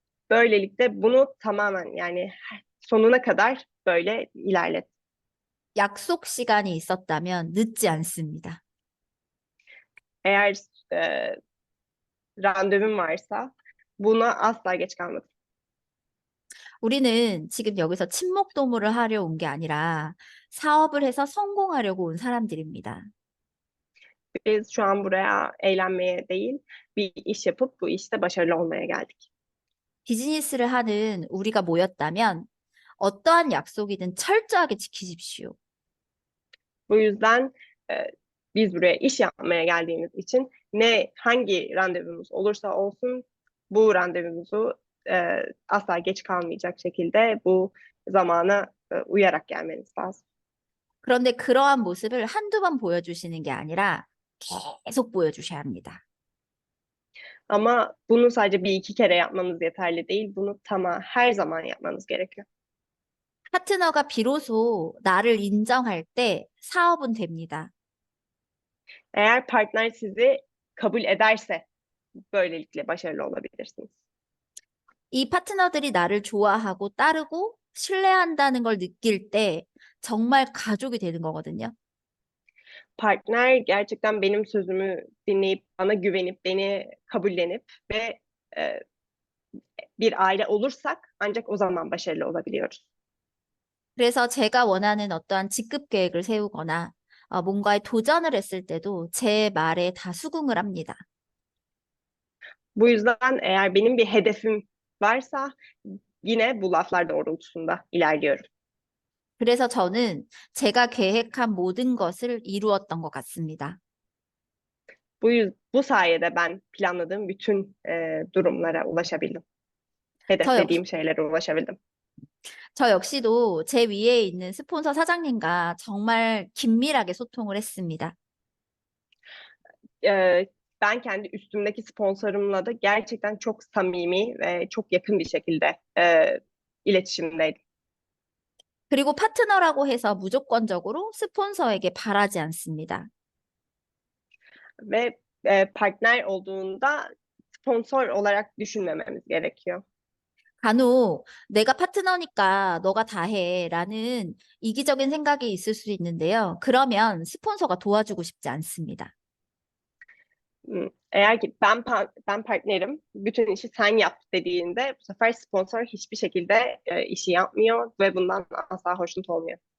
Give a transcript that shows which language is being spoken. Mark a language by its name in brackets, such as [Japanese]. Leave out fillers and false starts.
[Turkish] Böylelikle bunu tamamen yani sonuna kadar böyle ilerledim. [Korean] 약속 시간이 있었다면 늦지 않습니다. [Turkish] Eğer randevum varsa buna asla geç kalmadım. [Korean] 우리는 지금 여기서 친목 도모를 하려 온 게 아니라 사업을 해서 성공하려고 온 사람들입니다. [Turkish] Biz şu an buraya eğlenmeye değil, bir iş yapıp bu işte başarılı olmaya geldik. [Korean] 비즈니스를 하는 우리가 모였다면 어떠한 약속이든 철저하게 지키십시오. [Turkish] Bu yüzden biz buraya iş yapmaya geldiğimiz için hangi randevumuz olursa olsun bu randevumuzu asla geç kalmayacak şekilde bu zamana uyarak gelmeniz lazım. [Korean] 그런데 그러한 모습을 한두 번 보여주시는 게 아니라 계속 보여주셔야 합니다. [Turkish] Ama bunu sadece 1-2 kere yapmanız yeterli değil. Bunu her zaman yapmanız gerekiyor. [Korean] 파트너가 비로소 나를 인정할 때 사업은 됩니다. [Turkish] Eğer partner sizi kabul ederse böylelikle başarılı olabilirsiniz. [Korean] 이 파트너들이 나를 좋아하고 따르고 신뢰한다는 걸 느낄 때 정말 가족이 되는 거거든요. [Turkish] Partner gerçekten benim sözümü dinleyip bana güvenip beni kabullenip ve bir aile olursak ancak o zaman başarılı olabiliyoruz. [Korean] 그래서 제가 원하는 어떠한 직급 계획을 세우거나 뭔가에 도전을 했을 때도 제 말에 다 수긍을 합니다. [Turkish] Bu yüzden eğer benim bir hedefim varsa yine bu laflar doğrultusunda ilerliyorum. [Korean] 그래서 저는 제가 계획한 모든 것을 이루었던 것 같습니다. [Turkish] Bu sayede ben planladığım bütün durumlara ulaşabildim. Hedeflediğim şeylere ulaşabildim. [Korean] 저 역시도 제 위에 있는 스폰서 사장님과 정말 긴밀하게 소통을 했습니다. [Turkish] Ben kendi üstümdeki sponsorumla da gerçekten çok samimi ve çok yakın bir şekilde iletişimdeydim. [Korean] 그리고 파트너라고 해서 무조건적으로 스폰서에게 바라지 않습니다. [Turkish] Ve partner olduğunda sponsor olarak düşünmememiz gerekiyor. [Korean] 간혹 내가 파트너니까 너가 다 해라는 이기적인 생각이 있을 수 있는데요. 그러면 스폰서가 도와주고 싶지 않습니다. [Turkish] Eğer ki ben partnerim, bütün işi sen yap dediğinde bu sefer sponsor hiçbir şekilde işi yapmıyor ve bundan asla hoşnut olmuyor.